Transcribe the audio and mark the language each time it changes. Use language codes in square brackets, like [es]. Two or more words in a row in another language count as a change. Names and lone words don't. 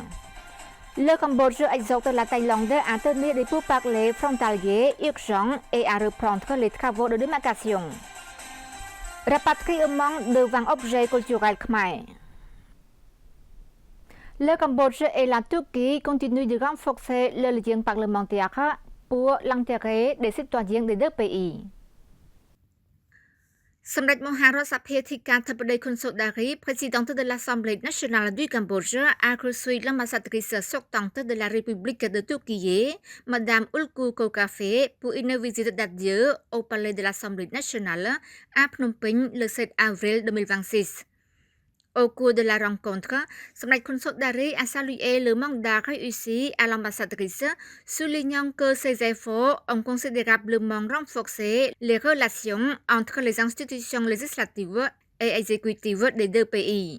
[fr] Le Cambodge exhorte la Thaïlande à tenir des pourparlers frontaliers urgents et à reprendre les travaux de démarcation. Rapatriement devant objets culturels khmer. Le Cambodge et la Turquie continuent de renforcer le lien parlementaire pour l'intérêt des citoyens des deux pays. សម្ដេចមហារដ្ឋសភាធិការធិបតីខុនសូដារី présidente de l'Assemblée nationale du Cambodge, a reçu l'ambassadrice sortante de la République de Turquie, Madame Ulku Kokafe, pour une visite d'adieu au palais de l'Assemblée nationale à Phnom Penh le 7 avril 2026. Au cours de la rencontre, Samdech Khun Sotdari a salué le mandat réussi à l'ambassadrice, soulignant que ses efforts ont considérablement renforcé les relations entre les institutions législatives et exécutives des deux pays.